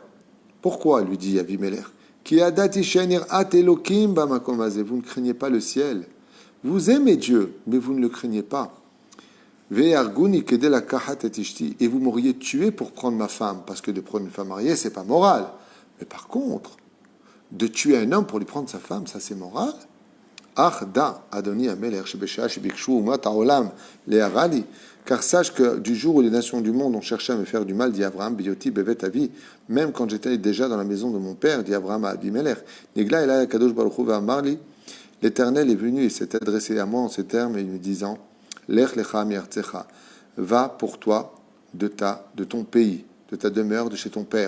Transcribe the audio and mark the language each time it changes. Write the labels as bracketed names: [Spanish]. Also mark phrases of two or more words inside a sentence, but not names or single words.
[French] Pourquoi, lui dit Avimelech, vous ne craignez pas le ciel. Vous aimez Dieu, mais vous ne le craignez pas. Et vous m'auriez tué pour prendre ma femme, parce que de prendre une femme mariée, c'est pas moral. Mais par contre, de tuer un homme pour lui prendre sa femme, ça c'est moral. [Hebrew] אך דע אדוני המלך שבשעה שביקשו אומות העולם לערער עלי. [French] Car sache que du jour où les nations du monde ont cherché à me faire du mal, dit Abraham, [Hebrew] בהיותי בבית אבי, [French] même quand j'étais déjà dans la maison de mon père, dit Abraham à Abimelech, [Hebrew] נגלה אלי הקדוש ברוך הוא ואמר לי, [French] l'Éternel est venu et s'est adressé à moi en ces termes, et me disant, [Hebrew] לך לך מארצך, [French] va pour toi de ton pays, de ta demeure, de chez ton père.